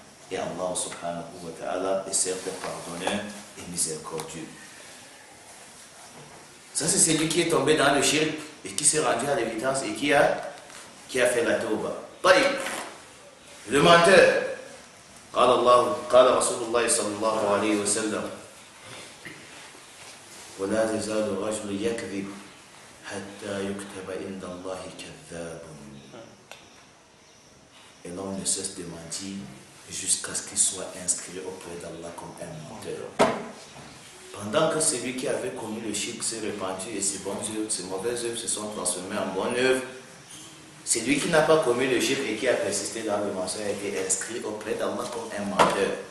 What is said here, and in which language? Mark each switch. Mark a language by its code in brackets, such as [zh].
[fr] Et Allah subhanahu wa ta'ala est certes pardonneur et miséricordieux. Ça, c'est celui qui est tombé dans le shirk et qui s'est rendu à l'évidence et qui a fait la tauba. Taïb, le menteur. [ar] قال رسول الله صلى الله عليه وسلم ولا يزال الرجل يكذب حتى يكتب عند الله كذاب. [fr] Et l'homme ne cesse de mentir jusqu'à ce qu'il soit inscrit auprès d'Allah comme un menteur. Pendant que celui qui avait commis le shirk s'est répandu et ses bonnes œuvres, ses mauvaises œuvres se sont transformées en bonnes œuvres, celui qui n'a pas commis le shirk et qui a persisté dans le mensonge a été inscrit auprès d'Allah comme un menteur.